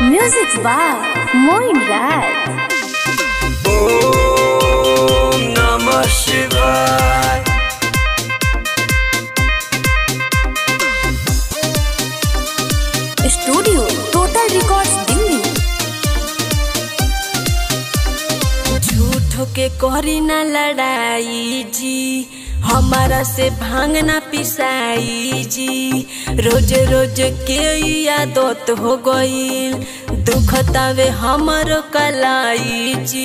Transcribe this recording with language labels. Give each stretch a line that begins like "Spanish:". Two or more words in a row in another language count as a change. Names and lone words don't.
English: Music by Moin Raj. Om Namah Shivaya. Studio Total Records Delhi.
Bhojpuri: झूठो के करी ना लड़ाई जी, हमारा से भांग ना पिसाई जी। रोज रोज के आदत हो गईल, दुखतावे हमर कलाई जी।